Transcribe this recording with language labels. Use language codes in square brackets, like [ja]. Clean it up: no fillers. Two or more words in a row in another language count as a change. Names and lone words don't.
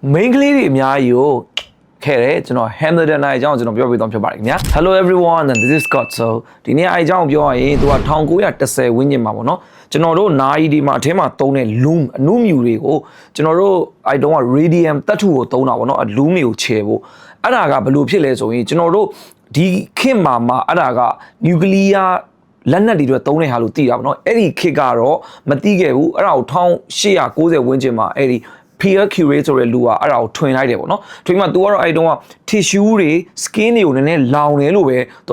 [my] main ကလေးတွေအများကြီးကိုခဲ့တယ်ကျွန်တော် Hamilton အကြောင်းကျွန်တော်ပြောပြသွားဖြစ်ပါတယ်ခင်ဗျာ [en] Hello everyone and this is Scott so [my] ဒီနေ့အကြောင်းပြောရရင် သူက1910ဝန်းကျင်မှာပေါ့နော်ကျွန်တော်တို့နာရီဒီမှာအထင်းမှာသုံးတဲ့ loom အနုမြူတွေကိုကျွန်တော်တို့အဲ့တုန်းက radium သတ္တုကိုသုံးတာပေါ့နော် loom တွေကိုခြယ်ဖို့အဲ့ဒါကဘယ်လိုဖြစ်လဲဆိုရင်ကျွန်တော်တို့ဒီခေတ်မှာအဲ့ဒါက nuclear လက်နက်တွေတော့သုံးတဲ့ဟာလို့သိတာပေါ့နော်အဲ့ဒီခေတ်ကတော့မသိခဲ့ဘူးအဲ့ဒါကို1890ဝန်းကျင်မှာအဲ့ဒီ Pierre Curie ဆိုတဲ့လူကအဲ့ဒါကိုထွင်လိုက်တယ်ပေါ့နော်ထွင်မှ तू ကတော့အဲ့တုန်းက tissue တွေ skin တွေကိုနည်းနည်းလောင်တယ်လို့ပဲ तू